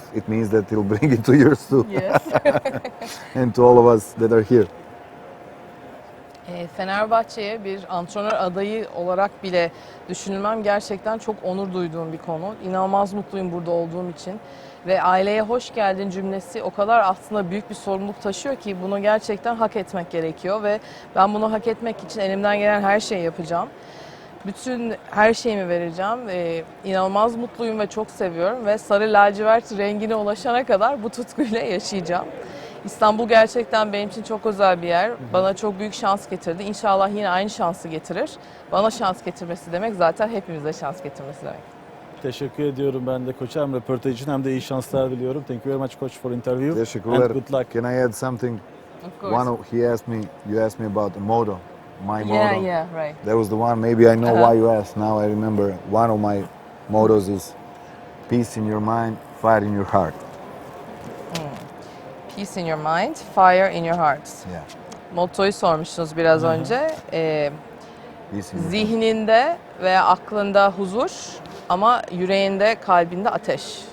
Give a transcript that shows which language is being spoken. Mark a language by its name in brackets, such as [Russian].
[English] It means that it'll bring it to yours too, Yes. and to all of us that are here. [Turkish] Fenerbahçe'ye bir antrenör adayı olarak bile düşünülmem gerçekten çok onur duyduğum bir konu. İnanılmaz mutluyum burada olduğum için. Ve aileye hoş geldin cümlesi o kadar aslında büyük bir sorumluluk taşıyor ki bunu gerçekten hak etmek gerekiyor. Ve ben bunu hak etmek için elimden gelen her şeyi yapacağım. Bütün her şeyimi vereceğim. İnanılmaz mutluyum ve çok seviyorum. Ve sarı lacivert rengine ulaşana kadar bu tutkuyla yaşayacağım. İstanbul gerçekten benim için çok özel bir yer. Bana çok büyük şans getirdi. İnşallah yine aynı şansı getirir. Bana şans getirmesi demek zaten hepimize şans getirmesi demek. Teşekkür ediyorum ben de koça hem röportaj için hem de iyi şanslar diliyorum. [English] Thank you very much coach for interview. [Turkish] Teşekkürler. [English] And good luck. Can I add something? Of course. You asked me about the motto, my motto. Yeah, right. That was the one. Maybe I know why you asked. Now I remember. One of my mottos is peace in your mind, fire in your heart. Peace in your mind, fire in your heart. Yeah. [Turkish] Mottoyu sormuştunuz biraz önce. [English] Peace in your heart. [Turkish] Zihninde veya aklında huzur ama yüreğinde, kalbinde ateş.